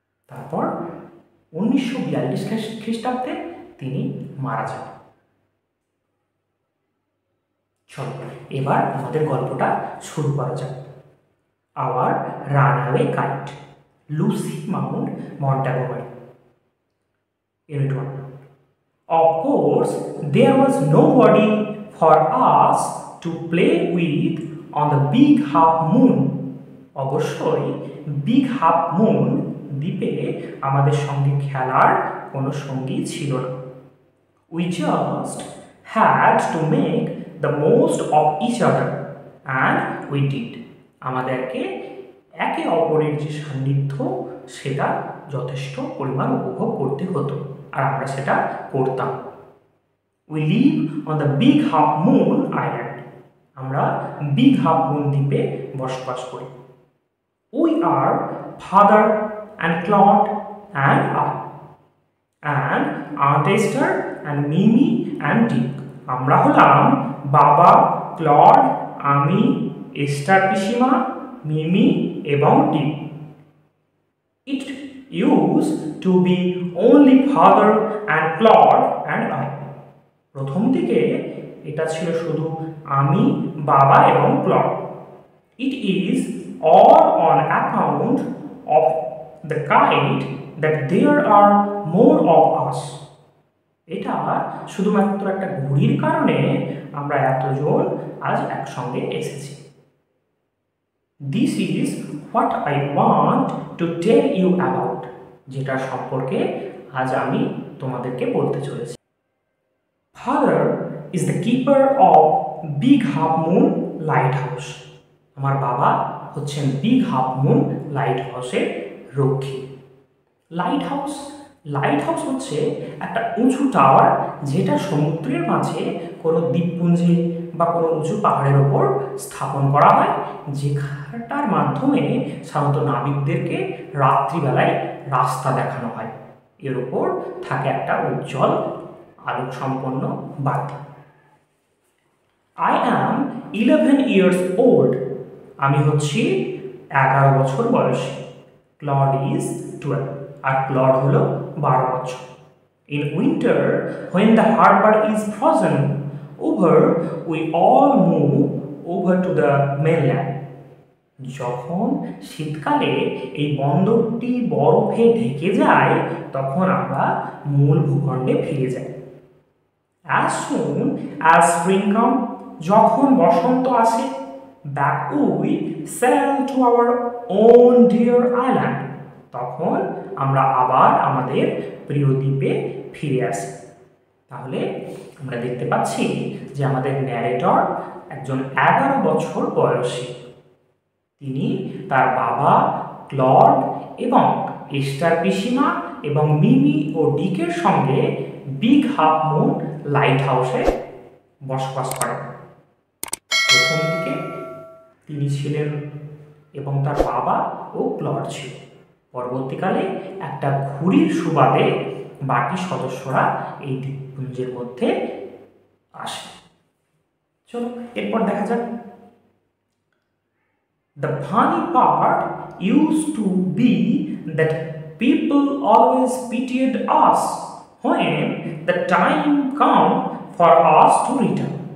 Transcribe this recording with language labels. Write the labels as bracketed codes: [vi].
[bn] তারপর 1942 খ্রিস্টাব্দে তিনি মারা যান। চলো এবার আমাদের গল্পটা শুরু করা যাক। [en] Our runaway kite, Lucy Maud Montgomery. Unit 1. Of course, there was nobody for us to play with on the big half moon. [bn] অবশ্যই বিগ হাফ মুন দ্বীপে আমাদের সঙ্গে খেলার কোনো সঙ্গী ছিল না। [en] We just had to make the most of each other and we did. [bn] আমাদেরকে একে অপরের যে সান্নিধ্য সেটা যথেষ্ট পরিমাণ উপভোগ করতে হতো আর আমরা সেটা করতাম। [en] We live on the big half moon island. [bn] আমরা বিগ হাফ মুন দ্বীপে বসবাস করি। [en] We are father and Claude and I and Aunt Esther and Mimi and Dick. [bn] আমরা হলাম বাবা, ক্লড, আমি, এস্টার পিসিমা, মিমি এবং ডিক। [en] It used to be only father and Claude and I. [bn] প্রথম দিকে এটা ছিল শুধু আমি, বাবা এবং clod. [en] It is all on account of the kite that there are more of us. [bn] এটা শুধুমাত্র একটা ঘুড়ির কারণে আমরা এতজন আজ একসঙ্গে এসেছি। [en] This is what I want to tell you about. [bn] যেটা সম্পর্কে আজ আমি তোমাদেরকে বলতে চলেছি। [en] Father is the keeper of Big Half Moon Lighthouse. [bn] আমার বাবা হচ্ছেন বিগ হাফ মুন লাইট হাউসের রক্ষী। লাইট হাউস হচ্ছে একটা উঁচু টাওয়ার যেটা সমুদ্রের মাঝে কোনো দ্বীপপুঞ্জে বা কোনো উঁচু পাহাড়ের ওপর স্থাপন করা হয়, যেখানটার মাধ্যমে সাধারণত নাবিকদেরকে রাত্রিবেলায় রাস্তা দেখানো হয়। এর ওপর থাকে একটা উজ্জ্বল আলোক সম্পন্ন বাতি। [en] I am 11 years old. [bn] আমি হচ্ছি 11 বছর বয়সী। [en] Claude is 12 [bn] আর ক্লড হলো 12 বছর। [en] In winter, when the harbor is frozen over, we all move over to the mainland. [bn] যখন শীতকালে এই বন্দরটি বরফে ঢেকে যায় তখন আমরা মূল ভূখণ্ডে ফিরে যাই। [en] As soon as spring come, [bn] যখন বসন্ত আসে, [en] back we sail to our own dear island, [bn] তখন আমরা আবার আমাদের প্রিয় দ্বীপে ফিরে আসি। তাহলে আমরা দেখতে পাচ্ছি যে আমাদের ন্যারেটর একজন 11 বছর বয়সী। তিনি তার বাবা ক্লড এবং এস্টার পিসিমা এবং মিমি ও ডিকের সঙ্গে বিগ হাফ মুন লাইট হাউসে বসবাস করেন। প্রথম দিকে তিনি ছিলেন এবং তার বাবা ও ক্লড ছিল। পরবর্তীকালে একটা ঘুড়ির সুবাদে বাকি সদস্যরা এই দ্বীপপুঞ্জের মধ্যে আসে। চলো এরপর দেখা যাক। [en] The funny part used to be that people always pitied us when the time come for us to return.